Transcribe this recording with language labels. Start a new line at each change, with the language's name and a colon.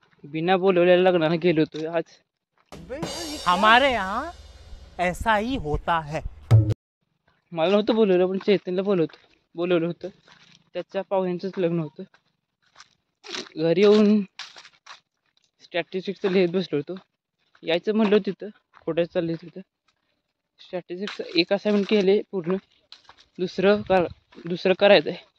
Marathi: बिना बोलवलेल्या लग्नाला गेलो होतो आज.
Hindi: हमारे यहाँ ऐसा ही होता है.
Marathi: मला नव्हतं बोलवलं, पण चैतन्यला बोलवलं होतं. त्याच्या पाहुण्यांचंच लग्न होतं. घरी येऊन स्टॅटिस्टिक्सचं लिहित बसलो होतो. यायचं म्हणलं तिथं, खोट्यात चालले तिथं. स्टॅटिस्टिक्सचं एक असाइनमेंट केले पूर्ण, दुसरं करायचं आहे.